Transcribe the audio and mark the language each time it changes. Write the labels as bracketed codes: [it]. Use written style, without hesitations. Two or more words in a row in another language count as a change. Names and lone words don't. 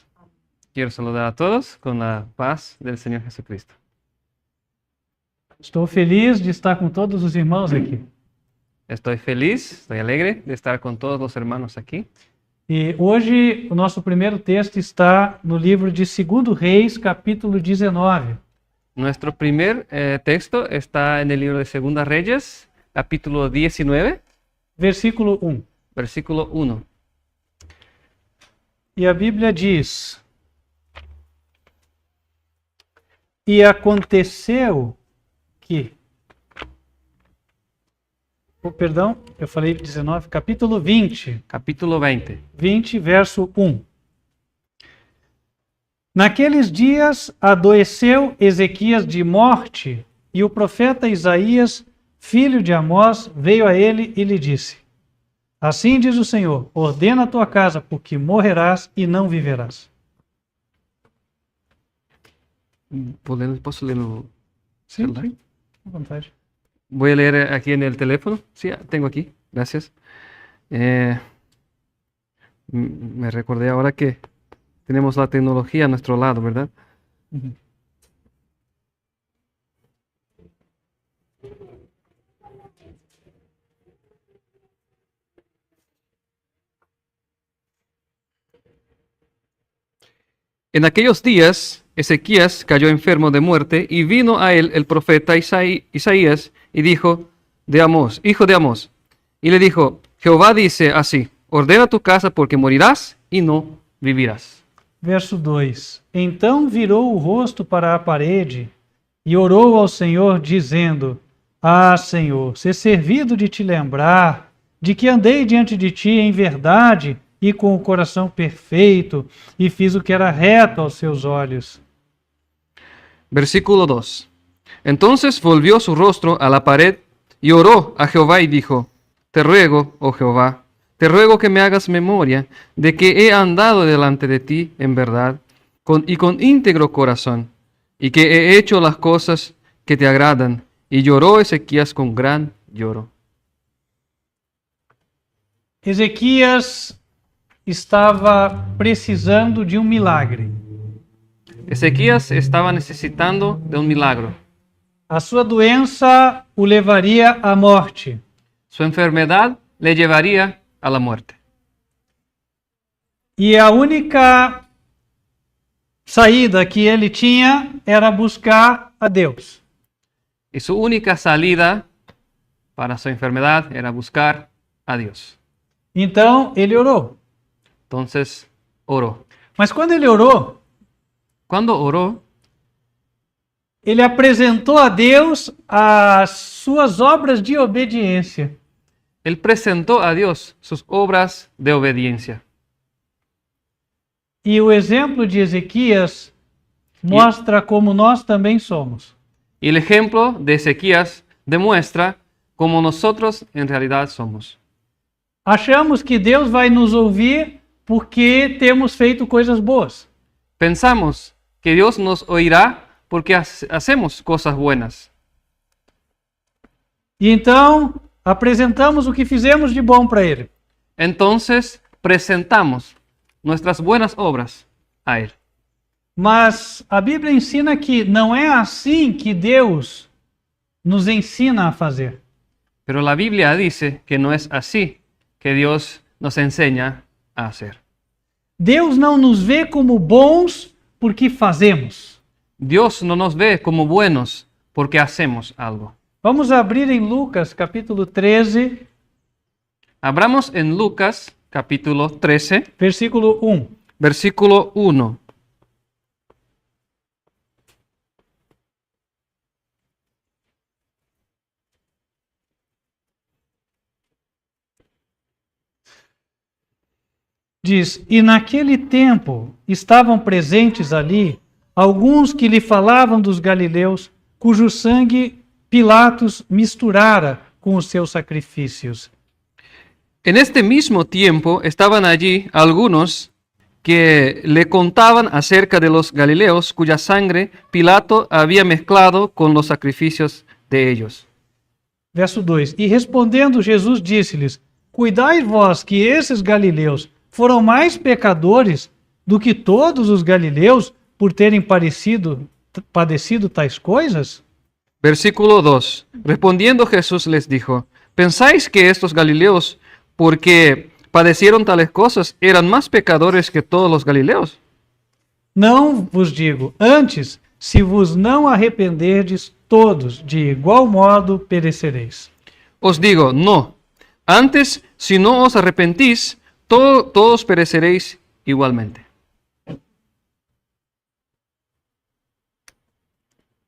[pt] Quero saludar a todos com a paz do Senhor Jesucristo. Estou feliz de estar com todos os irmãos aqui. Estou feliz, estou alegre de estar com todos os irmãos aqui. E hoje o nosso primeiro texto está no livro de 2 Reis, capítulo 19. [es] Nuestro primer texto está en el libro de Segunda Reyes, capítulo 19, versículo 1. versículo 1. [pt] E a Bíblia diz: E aconteceu que... perdão, eu falei 19, capítulo 20. Capítulo 20. 20, verso 1. Naqueles dias adoeceu Ezequias de morte, e o profeta Isaías, filho de Amós, veio a ele e lhe disse: Assim diz o Senhor, ordena a tua casa, porque morrerás e não viverás. ¿Posso ler no Sim, celular? sim, à vontade. [es] Voy a leer aquí en el teléfono. Sí, tengo aquí. Gracias. Me recordé ahora que tenemos la tecnología a nuestro lado, ¿verdad? Uhum. En aquellos días, Ezequías cayó enfermo de muerte y vino a él el profeta Isaías y dijo, hijo de Amós, y le dijo, Jehová dice así, ordena tu casa porque morirás y no vivirás. [pt] Verso 2. Então virou o rosto para a parede e orou ao Senhor, dizendo: Ah, Senhor, ser servido de te lembrar de que andei diante de ti em verdade e com o coração perfeito, e fiz o que era reto aos seus olhos. [es] Versículo 2. Entonces volvió su rostro a la pared y oró a Jehová y dijo, te ruego, oh Jehová, te ruego que me hagas memoria de que he andado delante de ti en verdad y con íntegro corazón, y que he hecho las cosas que te agradan. Y lloró Ezequías con gran lloro. [pt] Ezequias estava precisando de um milagre. [es] Ezequías estaba necesitando de un milagro. [pt] A sua doença o levaria à morte. [es] Su enfermedad le llevaría a la muerte. [pt] E a única saída que ele tinha era buscar a Deus. [es] Y su única salida para su enfermedad era buscar a Dios. [pt] Então ele orou. [es] Entonces oró. [pt] Mas quando ele orou, [es] Cuando oró, [pt] ele apresentou a Deus as suas obras de obediência. [es] él presentó a Dios sus obras de obediencia. [pt] E o exemplo de Ezequias mostra como nós também somos. [es] Y el ejemplo de Ezequías demuestra cómo nosotros en realidad somos. [pt] Achamos que Deus vai nos ouvir porque temos feito coisas boas. [es] Pensamos que Dios nos oirá porque hacemos cosas buenas. [pt] E então apresentamos o que fizemos de bom para Ele. [es] Entonces presentamos nuestras buenas obras a Él. [pt] Mas a Bíblia ensina que não é assim que Deus nos ensina a fazer. [es] Pero la Biblia dice que no es así que Dios nos enseña a hacer. [pt] Deus não nos vê como bons porque fazemos. [es] Dios no nos ve como buenos porque hacemos algo. [pt] Vamos abrir em Lucas, capítulo 13, [es] Abramos en Lucas capítulo 13, versículo 1. versículo 1. [pt] Diz: E naquele tempo estavam presentes ali alguns que lhe falavam dos galileus, cujo sangue Pilatos misturara com os seus sacrifícios. [es] En este mismo tiempo estaban allí algunos que le contaban acerca de los galileos cuya sangre Pilato había mezclado con los sacrificios de ellos. [pt] Verso 2. E respondendo Jesus disse-lhes: Cuidai vós que esses galileus foram mais pecadores do que todos os galileus por terem padecido tais coisas? [es] Versículo 2. Respondiendo Jesús les dijo, ¿pensáis que estos galileos, porque padecieron tales cosas, eran más pecadores que todos los galileos? [pt] Não vos digo, antes, se vos não arrependerdes, todos de igual modo perecereis. [es] Os digo, no. Antes, si no os arrepentís, todos pereceréis igualmente.